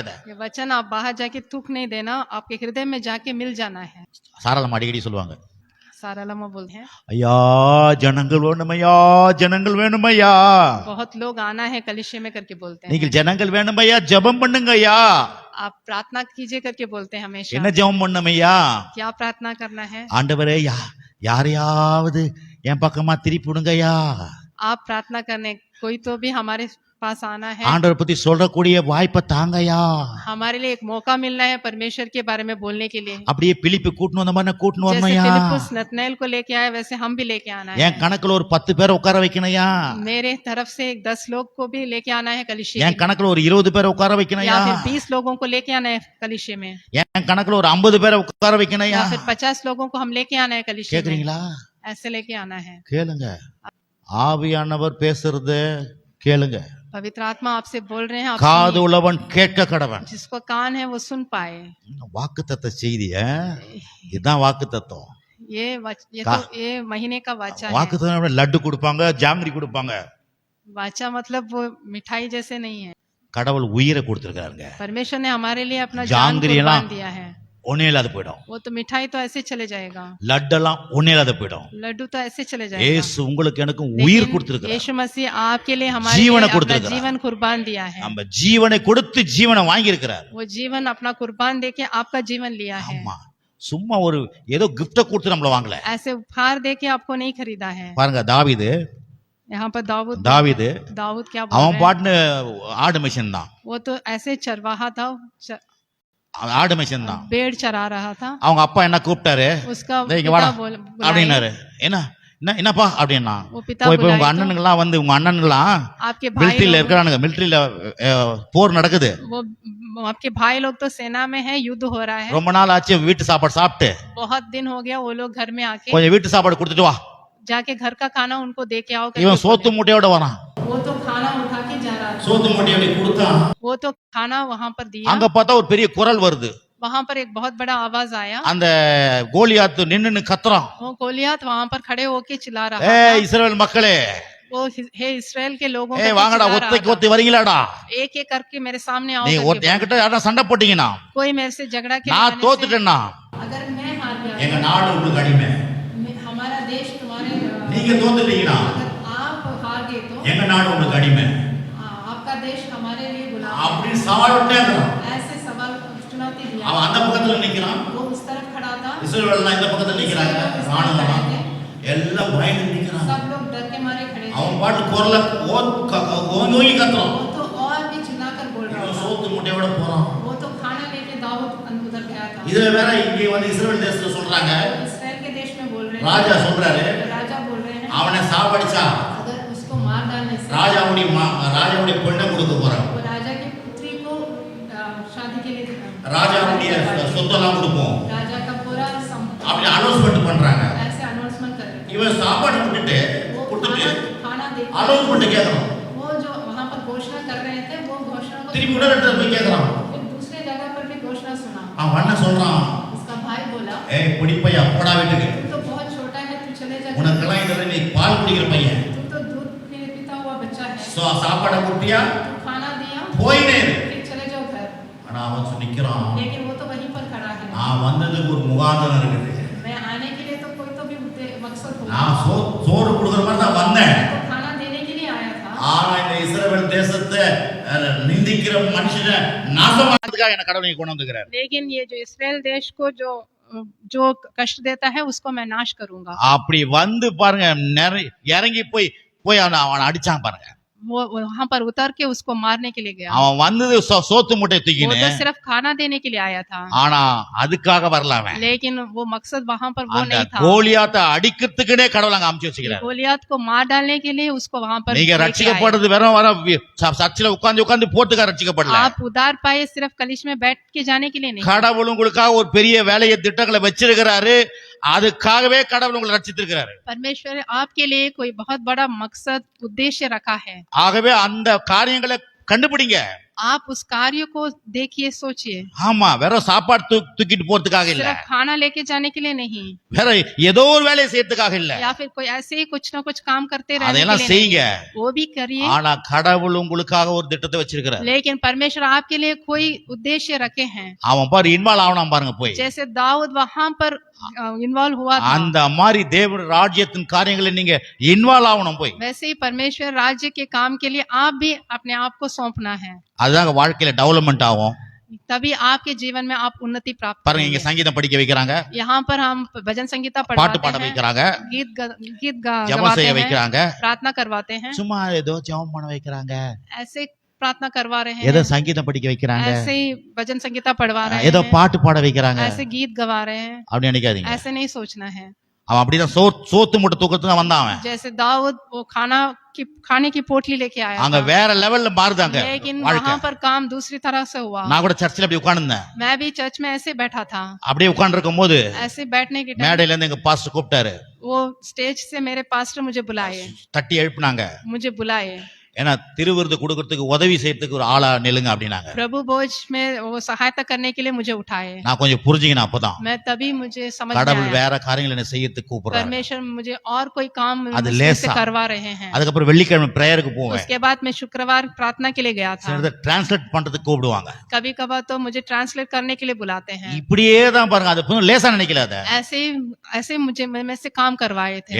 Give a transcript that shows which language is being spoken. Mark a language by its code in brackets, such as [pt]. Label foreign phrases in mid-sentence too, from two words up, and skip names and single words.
[ta] இதை [hi] ये वचन आप बाहर जाके थूक नहीं देना, आपके हृदय में जाके मिल जाना है। [ta] சாராளம் அடிக்கடி சொல்லுவாங்க, [hi] सारा लम्हा बोलते हैं, [ta] ஐயா ஜனங்கள் வேணுமையா, ஜனங்கள் வேணுமையா, [hi] बहुत लोग आना है कलिशे में करके बोलते हैं। [ta] நீங்கள் ஜனங்கள் வேணுமையா, ஜெபம் பண்ணுங்க ஐயா. [hi] आप प्रार्थना कीजिए करके बोलते हैं हमेशा। [ta] என்ன ஜெபம் பண்ணுமையா? [hi] क्या प्रार्थना करना है? [ta] ஆண்டவரே யாரையாவது என் பக்கமா திருப்பி விடுங்கய்யா. [hi] आप प्रार्थना करने, कोई तो भी हमारे पास आना है, [ta] ஆண்டவர் பத்தி சொல்லக்கூடிய வாய்ப்பை தாங்கய்யா. [hi] हमारे लिए एक मौका मिलना है परमेश्वर के बारे में बोलने के लिए। [ta] அப்படியே பிலிப்பு கூட்டணும் வந்த மாதிரி கூட்டணும் [hi] जैसे [ta] வரணும்யா. [hi] फिलिप्पुस नतनएल को लेके आए, वैसे हम भी लेके आना है। [ta] என் கணக்குல ஒரு 10 பேரை உட்கார வைக்கணையா, [hi] मेरे तरफ से 10 लोग को भी लेके आना है कलिशे [ta] என் [hi] में, [ta] கணக்குல ஒரு 20 பேரை உட்கார [hi] या [ta] வைக்கணையா, [hi] फिर 20 लोगों को लेके आना है कलिशे में, [ta] என் கணக்குல ஒரு 50 பேரை உட்கார வைக்கணையா. [hi] या फिर 50 लोगों को हम लेके आना है कलिशे में। [ta] கேக்குறீங்களா? [hi] ऐसे लेके आना है। [ta] கேளுங்க, ஆவியானவர் பேசுறது கேளுங்க. [hi] पवित्र आत्मा आपसे बोल रहे हैं, आप [ta] காது [hi] सुनिए। [ta] உள்ளவன் கேட்க கடவன். [hi] जिसको कान है वो सुन पाए। [ta] வாக்குத்தத்த செய்தி, இதுதான் வாக்குத்தத்தம். [hi] ये महीने का वाचा है। [ta] வாக்குத்தத்தம் லட்டு கொடுப்பாங்க, ஜாங்கிரி கொடுப்பாங்க. [hi] वाचा मतलब वो मिठाई जैसे नहीं है। [ta] கடவுள் உயிரை கொடுத்திருக்காருங்க. [hi] परमेश्वर ने हमारे लिए अपना जान [ta] ஜாங்கிரி எல்லாம் [hi] कुर्बान दिया है। [ta] ஒன்னே இல்லாத போயிடும். [hi] वो तो मिठाई तो ऐसे चले जाएगा, [ta] லட்டெல்லாம் ஒன்னே இல்லாத போயிடும். [hi] लड्डू तो ऐसे चले जाएगा। [ta] இயேசு உங்களுக்கு எனக்கும் உயிர் [hi] लेकिन [ta] கொடுத்திருக்காரு. [hi] यीशु मसीह आपके लिए हमारे जीवन लिए अपना [ta] கொடுத்திருக்கிறார். [hi] जीवन कुर्बान दिया है। [ta] நம்ம ஜீவனை கொடுத்து ஜீவனை வாங்கி இருக்கிறார். [hi] वो जीवन अपना कुर्बान देके आपका जीवन लिया है। [ta] ஆமா, சும்மா ஒரு ஏதோ கிஃப்ட கொடுத்து நம்மள வாங்கல. [hi] ऐसे उपहार देके आपको नहीं खरीदा है। [ta] பாருங்க, தாவீது [hi] यहाँ पर दाऊद क्या बोल [ta] அவன் [hi] रहे हैं? [ta] பாட்டுன்னு ஆடு மிஷன் தான், [hi] वो तो ऐसे चरवाहा था, [ta] ஆடு மிஷன் தான். [hi] पेड़ चरा रहा था। [ta] அவங்க அப்பா என்ன கூப்பிட்டாரு, [hi] उसका [ta] டேய் இங்க [hi] पिता [ta] வாடா [hi] बुलाए। [ta] அப்படின்னாரு. என்னப்பா அப்படின்னா, [hi] वो पिता [ta] போய் உங்க [hi] बुलाए [ta] அண்ணனுங்கெல்லாம் வந்து, உங்க அண்ணனுங்கெல்லாம் [hi] आपके भाई [ta] மிலிட்டரியில [hi] लोग, [ta] இருக்கிறானுங்க, மிலிட்டரியில போர் நடக்குது, [hi] वो आपके भाई लोग तो सेना में है, युद्ध हो रहा है, [ta] ரொம்ப நாள் ஆச்சு வீட்டு சாப்பாடு சாப்பிட்டு, [hi] बहुत दिन हो गया, वो लोग घर में आके [ta] கொஞ்சம் வீட்டு சாப்பாடு கொடுத்துட்டு வா. [hi] जाके घर का खाना उनको दे के आओ करके [ta] இவன் சோத்து [hi] बोले। [ta] மூட்டையோட வரான். [hi] वो तो खाना उठा के जा रहा था, [ta] சோத்து மூட்டையோட கொடுத்தான். [hi] वो तो खाना वहां पर दिया। [ta] அங்க பார்த்தா ஒரு பெரிய குரல் வருது. [hi] वहां पर एक बहुत बड़ा आवाज आया, [ta] அந்த கோலியாத் நின்னு கத்துறான், [hi] वो गोलियत वहां पर खड़े होके चिल्ला रहा [ta] ஏ [hi] था, [ta] இஸ்ரவேல் மக்களே, [hi] वो हे इस्राएल के लोगों [ta] ஏ [hi] को [ta] வாங்கடா, [hi] चिल्ला रहा [ta] ஒத்தைக்கு [hi] था, [ta] ஒத்தி வரீங்களாடா, [hi] एक एक करके मेरे सामने आओ [ta] நீங்க [hi] करके [ta] என்கிட்ட யாரா சண்டை போட்டீங்கன்னா, [hi] बोला। कोई मेरे से झगड़ा के [ta] நான் [hi] लगाने से- [ta] தோத்துட்டேன்னா [hi] अगर मैं हार गया, [ta] எங்க நாடு உங்களுக்கு அடிமை, [hi] हमारा देश तुम्हारे, [ta] நீங்க தோத்துட்டீங்கன்னா [hi] अगर आप हार गए तो [ta] எங்க நாடு உங்களுக்கு அடிமை [hi] आपका देश हमारे लिए गुलाम है। [ta] அப்படின்னு சவால் விட்டேங்கிறான். [hi] ऐसे सवाल चुनौती दिया। [ta] அவன் அந்த பக்கத்துல நிக்கிறான், [hi] वो उस तरफ खड़ा था, [ta] இஸ்ரவேல்லாம் இந்த பக்கத்துல நிக்கிறாங்க, ராணுவம் எல்லாம் பயந்து நிக்கிறாங்க. [hi] सब लोग डर के मारे खड़े थे। [ta] அவன் பாட்டு குரல ஓங்கி கத்துறான். [hi] वो तो और भी चिल्लाकर बोल रहा [ta] இவன் [hi] था। [ta] சோத்து மூட்டையோட போறான். [hi] वो तो खाना लेके दाऊद उधर गया था। [ta] இதுல வேற இங்கே வந்து இஸ்ரவேல் தேசத்துல சொல்றாங்க, [hi] इस्राएल के देश में बोल रहे [ta] ராஜா [hi] हैं, [ta] சொல்றாரு, [hi] राजा बोल रहे हैं, [ta] அவனை சாவடிச்சா [hi] अगर उसको मार डालने से [ta] ராஜாவுடைய பொண்ணை கொடுக்க போறான், [hi] वो राजा की पुत्री को शादी के लिए [ta] ராஜாவுடைய சொத்தெல்லாம் கொடுப்போம் [hi] राजा का पूरा [ta] அப்படி அனௌன்ஸ்மெண்ட் பண்றாங்க. [hi] ऐसे अनाउंसमेंट कर रहे [ta] இவன் சாப்பாடு கொடுத்துட்டு [hi] हैं। वो खाना दे [ta] அனௌன்ஸ்மெண்ட் கேட்கறான். [hi] वो जो वहाँ पर घोषणा कर रहे थे, वो घोषणा को [ta] திருப்பி உடனே போய் கேட்கறான். [hi] फिर दूसरे जगह पर भी घोषणा सुना। [ta] அவன் என்ன சொல்றான், [hi] उसका भाई बोला, [ta] ஏய் பிடிப்பையா போடா வீட்டுக்கு, [hi] तू तो बहुत छोटा है, तू चले जा, [ta] உனக்கெல்லாம் இதெல்லாம் நீ பால் குடிக்கிற பையன், [hi] तू तो दूध पीता हुआ बच्चा है, [ta] சாப்பாடை கொடுத்தியா [hi] तू खाना दिया, [ta] போயினே. [hi] फिर चले जाओ घर। [ta] ஆனா அவன் நிக்கிறான், [hi] लेकिन वो तो वहीं पर खड़ा है। [ta] நான் வந்ததுக்கு ஒரு முகாந்தரம் இருக்குது, [hi] मैं आने के लिए तो कोई तो भी मकसद होगा, [ta] நான் சோறு கொடுக்குற மாதிரி தான் வந்தேன். [hi] तो खाना देने के लिए आया था। [ta] ஆனா இந்த இஸ்ரவேல் தேசத்தை நிந்திக்கிற மனுஷனை நாசமாக்கிறதுக்காக என்ன கடவுள் கொண்டு வந்துக்கிறார். [hi] लेकिन ये जो इस्राएल देश को जो कष्ट देता है, उसको मैं नाश करूंगा। [ta] அப்படி வந்து பாருங்க, இறங்கி போய் அவனை அடிச்சான் பாருங்க. [hi] वो वहां पर उतर के उसको मारने के लिए गया। [ta] அவன் வந்தது சோத்து மூட்டை [hi] वो [ta] தூக்கின்னு, [hi] तो सिर्फ खाना देने के लिए आया था, [ta] ஆனா அதுக்காக வரல அவன். [hi] लेकिन वो मकसद वहां पर वो [ta] அந்த [hi] नहीं था। [ta] கோலியாத்தை அடிக்கிறதுக்குனே கடவுள் அங்க அமுச்சு வச்சுக்கிறார். [hi] गोलियत को मार डालने के लिए उसको वहां पर [ta] நீங்க [hi] लेके आए। [ta] ரட்சிக்கப்படுறது வெறும் வர சர்ச்சில் உட்கார்ந்து உட்கார்ந்து போட்டுக்க ரட்சிக்கப்படல. [hi] आप उधार पाए सिर्फ कलिश में बैठ के जाने के लिए नहीं। [ta] கடவுள் உங்களுக்காக ஒரு பெரிய வேலையை திட்டங்களை வச்சிருக்கிறாரு. அதுக்காகவே கடவுள் உங்களை ரட்சித்திருக்கிறாரு. [hi] परमेश्वर आपके लिए कोई बहुत बड़ा मकसद उद्देश्य रखा है। [ta] ஆகவே அந்த காரியங்களை கண்டுபிடிங்க. [hi] आप उस कार्य को देखिए, सोचिए। [ta] ஆமா, வெறும் சாப்பாடு தூக்கிட்டு போறதுக்காக இல்ல, [hi] सिर्फ खाना लेके जाने के लिए नहीं, [ta] வேற ஏதோ ஒரு வேலையை செய்யறதுக்காக இல்ல. [hi] या फिर कोई ऐसे ही कुछ ना कुछ काम करते रहने [ta] அதெல்லாம் [hi] के लिए [ta] செய்யுங்க. [hi] नहीं। वो भी करिए, [ta] ஆனா கடவுள் உங்களுக்காக ஒரு திட்டத்தை வச்சிருக்கிறார். [hi] लेकिन परमेश्वर आपके लिए कोई उद्देश्य रखे हैं। [ta] அவன் பாரு இன்வால்வ் ஆகணும் பாருங்க போய். [hi] जैसे दाऊद वहां पर इन्वॉल्व हुआ था, [ta] அந்த மாதிரி தேவ ராஜ்யத்தின் காரியங்களை நீங்க இன்வால்வ் ஆகணும் போய். [hi] वैसे ही परमेश्वर राज्य के काम के लिए आप भी अपने आप को सौंपना है। [ta] அதுதான் வாழ்க்கையில டெவலப்மெண்ட் ஆகும். [hi] तभी आपके जीवन में आप उन्नति प्राप्त [ta] பாருங்க, இங்க [hi] करेंगे। [ta] சங்கீதம் படிக்க வைக்கிறாங்க, [hi] यहाँ पर हम भजन संगीता [ta] பாட்டு [hi] पढ़वाते [ta] பாட [hi] हैं, [ta] வைக்கிறாங்க, [hi] गीत [ta] ஜெபம் [hi] गवाते [ta] செய்ய [hi] हैं, [ta] வைக்கிறாங்க. [hi] प्रार्थना करवाते हैं, [ta] சும்மா ஏதோ ஜெபம் பண்ண வைக்கிறாங்க, [hi] ऐसे प्रार्थना करवा रहे [ta] ஏதோ [hi] हैं, [ta] சங்கீதம் படிக்க வைக்கிறாங்க, [hi] ऐसे ही भजन संगीता पढ़वा रहे [ta] ஏதோ [hi] हैं, [ta] பாட்டு பாட வைக்கிறாங்க [hi] ऐसे गीत गवा रहे हैं, [ta] அப்படி நினைக்காதீங்க. [hi] ऐसे नहीं सोचना है। [ta] அவன் அப்படிதான் சோத்து மூட்டை தூக்கத்துக்கு தான் வந்தான் அவன். [hi] जैसे दाऊद वो खाने की पोटली लेके आया [ta] அங்க [hi] था, [ta] வேற லெவல்ல மாறுதாங்க [hi] लेकिन [ta] வாழ்க்கை. [hi] वहां पर काम दूसरी तरह से हुआ। [ta] நான் கூட சர்ச்சில் அப்படி உட்கார்ந்திருந்தேன். [hi] मैं भी चर्च में ऐसे बैठा था, [ta] அப்படியே உட்கார்ந்து இருக்கும் போது [hi] ऐसे बैठने के टाइम [ta] மேடையில இருந்து எங்க பாஸ்டர் கூப்பிட்டாரு, [hi] वो स्टेज से मेरे पास्टर मुझे बुलाए, [ta] தட்டி எழுப்புனாங்க. [hi] मुझे बुलाए, [ta] ஏன்னா திருவிருது கொடுக்கறதுக்கு உதவி செய்யறதுக்கு ஒரு ஆளா நில்லுங்க அப்படின்னாங்க. [hi] प्रभु भोज में वो सहायता करने के लिए मुझे उठाए। [ta] நான் கொஞ்சம் புரிஞ்சுக்கினேன் அப்பதான். [hi] मैं तभी मुझे समझ में [ta] கடவுள் [hi] आया, [ta] வேற காரியங்களை என்ன செய்யறதுக்கு கூப்பிடுறாரு. [hi] परमेश्वर मुझे और कोई काम [ta] அது [hi] मुझसे [ta] லேசா. [hi] करवा रहे हैं। [ta] அதுக்கப்புறம் வெள்ளிக்கிழமை பிரேயருக்கு போவேன். [hi] उसके बाद मैं शुक्रवार प्रार्थना के लिए गया था। [ta] சிலதை டிரான்ஸ்லேட் பண்றதுக்கு கூப்பிடுவாங்க. [hi] कभी कभार तो मुझे ट्रांसलेट करने के लिए बुलाते हैं। [ta] இப்படியே தான் பாருங்க, அது கொஞ்சம் லேசா நினைக்கல. அத [hi] ऐसे मुझे मैं से काम करवाए थे।